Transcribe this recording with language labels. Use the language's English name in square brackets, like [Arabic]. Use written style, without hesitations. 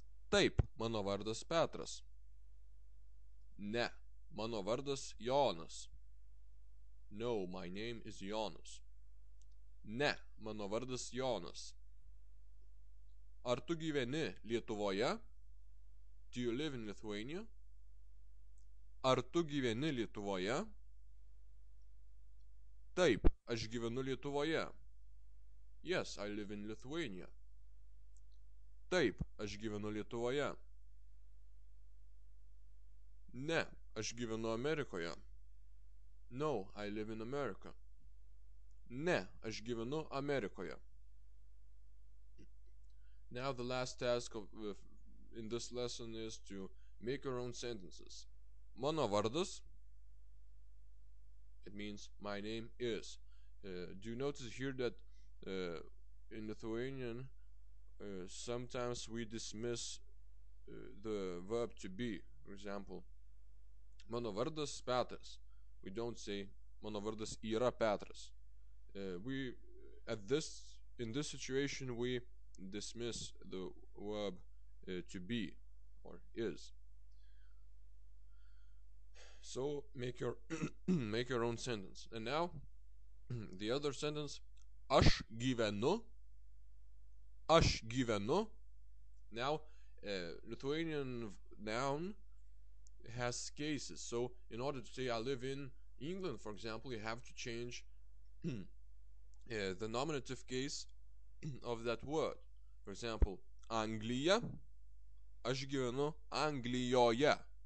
[Lithuanian] Taip, mano vardas Petras. Ne, mano vardas Jonas. [English] No, my name is Jonas. [Lithuanian] Ne, mano vardas Jonas. Ar tu gyveni Lietuvoje? [English] Do you live in Lithuania? [Lithuanian] Ar tu gyveni Lietuvoje? Taip, aš gyvenu Lietuvoje. [English] Yes, I live in Lithuania. [Lithuanian] Taip, aš gyvenu Lietuvoje. Ne, aš gyvenu Amerikoje. [English] No, I live in America. [Lithuanian] Ne, aš gyvenu Amerikoje. [English] Now the last task in this lesson is to make your own sentences. [Lithuanian] Mano vardas, [English] it means my name is. Do you notice here that in Lithuanian sometimes we dismiss the verb to be? For example, [Lithuanian] mano vardas Petras. [English] We don't say [Lithuanian] mano vardas yra Petras. [English] In this situation we dismiss the verb to be or is. So make your make your own sentence. And now the other sentence, [Lithuanian] aš gyvenu. Aš gyvenu. [English] Now Lithuanian noun has cases. So in order to say I live in England, for example, you have to change the nominative case of that word. For example, [Lithuanian] Anglija. Aš gyvenu Anglijoje.